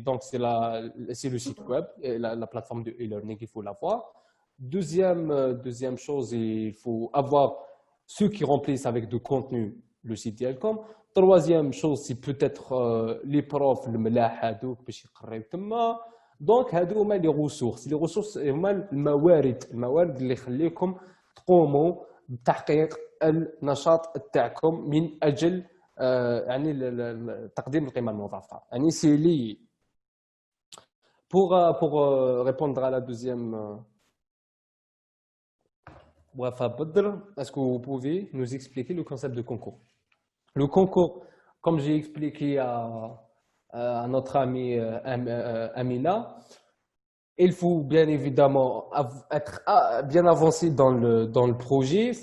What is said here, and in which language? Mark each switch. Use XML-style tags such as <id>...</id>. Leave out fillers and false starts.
<fr>Donc, c'est le site web, et la plateforme de e-learning, il faut l'avoir. Deuxième chose, il faut avoir ceux qui remplissent avec du contenu le site</fr> <ar>ديالكم.</ar> <fr>Troisième chose, c'est peut-être les profs</fr> <ar>الملاح هذوك باش يقريو تما. دونك هادو هما لي ressources هما الموارد اللي يخليكم تقوموا بتحقيق النشاط تاعكم من اجل يعني تقديم القيمه المضافه.</ar> <fr>يعني c'est lié. Pour répondre à la deuxième, Wafa Badr, est-ce que vous pouvez nous expliquer le concept de concours? Le concours, comme j'ai expliqué à notre ami Amina, il faut bien évidemment être bien avancé dans le projet.</fr>